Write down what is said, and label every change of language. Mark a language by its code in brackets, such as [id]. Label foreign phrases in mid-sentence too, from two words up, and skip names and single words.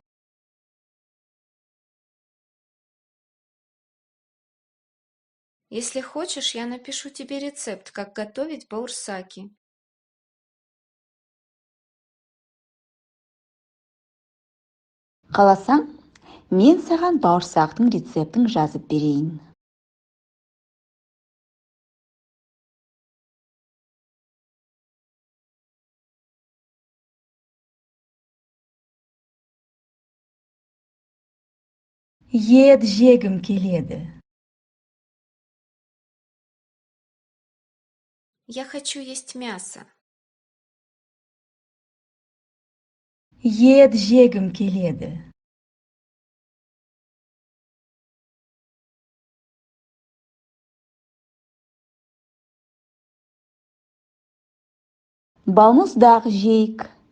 [ru] Если хочешь, я напишу тебе рецепт, как готовить баурсаки. [kk] Қаласаң, мен саған бауырсақтың рецептін жазып берейін. Ет жегім келеді. [ru] Я хочу есть мясо. [kk] Ет жегім келеді. Балмұздақ жейік.